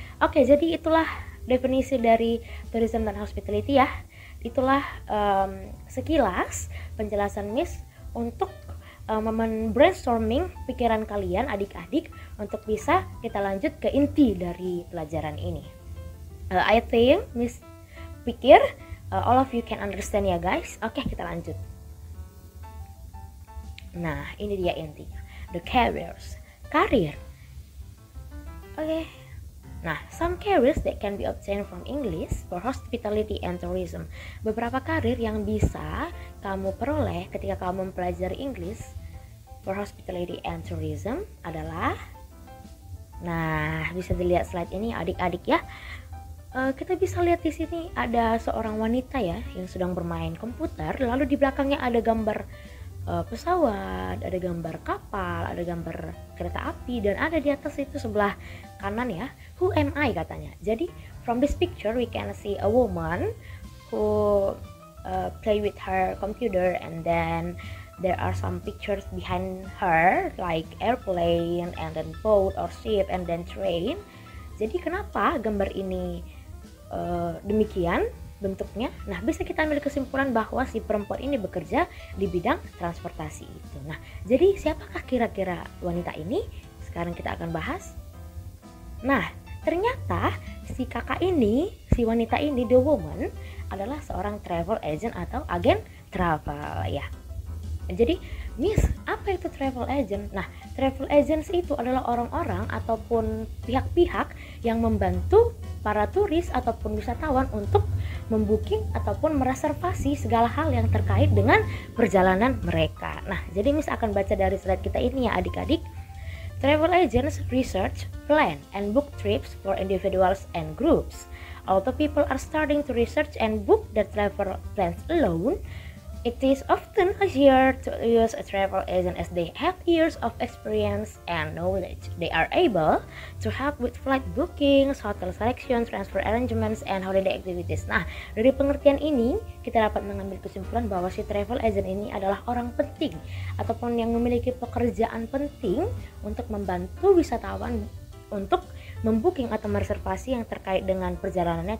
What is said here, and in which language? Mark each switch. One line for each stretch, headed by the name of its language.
Indonesian: Oke, jadi itulah definisi dari tourism dan hospitality ya. Itulah sekilas penjelasan Miss untuk brainstorming pikiran kalian adik-adik untuk bisa kita lanjut ke inti dari pelajaran ini.
English: I think
Indonesian: Miss pikir
English: all of you can understand ya guys.
Indonesian: Oke, kita lanjut. Nah, ini dia intinya.
English: The careers,
Indonesian: karir. Oke.
English: Nah, some careers that can be obtained from English for hospitality and tourism.
Indonesian: Beberapa karir yang bisa kamu peroleh ketika kamu mempelajari English for hospitality and tourism adalah, nah bisa dilihat slide ini adik-adik ya. Kita bisa lihat di sini ada seorang wanita ya yang sedang bermain komputer, lalu di belakangnya ada gambar pesawat, ada gambar kapal, ada gambar kereta api, dan ada di atas itu sebelah kanan ya,
English: who am I
Indonesian: katanya. Jadi
English: from this picture we can see a woman who play with her computer, and then there are some pictures behind her like airplane and then boat or ship and then train.
Indonesian: Jadi kenapa gambar ini demikian bentuknya? Nah, bisa kita ambil kesimpulan bahwa si perempuan ini bekerja di bidang transportasi itu. Nah, jadi siapakah kira-kira wanita ini? Sekarang kita akan bahas. Nah, ternyata si kakak ini, si wanita ini, the woman, adalah seorang travel agent atau agen travel ya. Jadi, Miss, apa itu travel agent? Nah, travel agents itu adalah orang-orang ataupun pihak-pihak yang membantu para turis ataupun wisatawan untuk membooking ataupun mereservasi segala hal yang terkait dengan perjalanan mereka. Nah, jadi Miss akan baca dari slide kita ini ya adik-adik.
English: Travel agents research, plan, and book trips for individuals and groups. Although people are starting to research and book their travel plans alone, it is often easier to use a travel agent as they have years of experience and knowledge. They are able to help with flight bookings, hotel selection, transfer arrangements, and holiday activities.
Indonesian: Nah, dari pengertian ini kita dapat mengambil kesimpulan bahwa si travel agent ini adalah orang penting ataupun yang memiliki pekerjaan penting untuk membantu wisatawan untuk membooking atau mereservasi yang terkait dengan perjalanannya.